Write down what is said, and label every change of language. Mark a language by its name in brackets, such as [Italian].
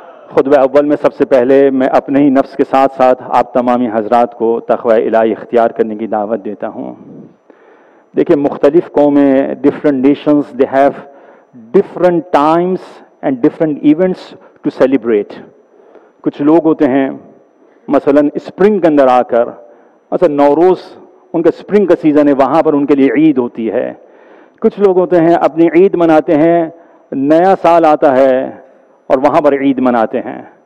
[Urdu] خطبہ اول میں سب سے پہلے میں اپنے ہی نفس کے ساتھ ساتھ آپ تمامی حضرات کو تقوی الہی اختیار کرنے کی دعوت دیتا ہوں. دیکھیں مختلف قومیں [English] different nations they have different times and different events to celebrate. [Urdu] کچھ لوگ ہوتے ہیں مثلا اسپرنگ کے اندر آ کر مثلا نوروز ان کا اسپرنگ کا سیزن ہے وہاں پر ان کے لیے عید ہوتی ہے. کچھ لوگ ہوتے ہیں اپنی عید مناتے ہیں نیا سال آتا ہے اور وہاں پر عید مناتے ہیں.